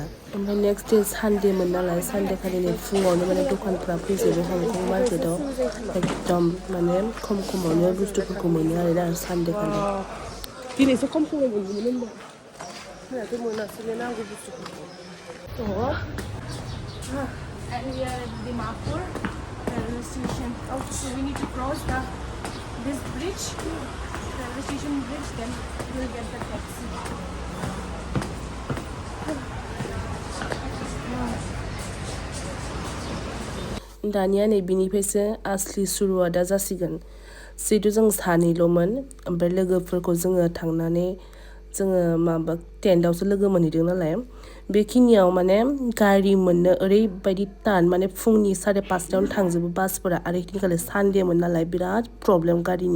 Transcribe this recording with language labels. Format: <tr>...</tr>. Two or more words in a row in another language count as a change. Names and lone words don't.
<brx>ओमफ्राय</brx> <en>next day</en> <brx>सानडेमोन नालाय, सानडे खालिनो फुङावनो माने दखानफ्रा फैजोबो हंकं मार्केटाव, एकदम माने खमावनो बुस्थुफोरखौ मोनो आरोना सानडे खालि। दिनैसो खमाव मोनोमोन होनबा, जोंहाथ' मोनासैनो नांगौ बुस्थुफोरखौ।</brx> <en>And we are at Dimapur railway station. So we need to cross this bridge, railway station bridge, then we'll get the taxi.</en> <brx>दानिया नै बिनिफ्रायसो आसलि सुरुवादा जासिगोन। जिहेथु जों सानैल'मोन, ओमफ्राय लोगोफोरखौ जोङो थांनानै जोङो माबा टेन्टआवसो लोगो मोनहैदों नालाय, बेखिनियाव माने गारि मोननो ओरैबायदि टान, माने फुंनि 5:30आवनो थांजोबो बासफोरा, आरो इदिनखालि सानडेमोन नालाय बिराद प्रब्लेम गारिनि।</brx>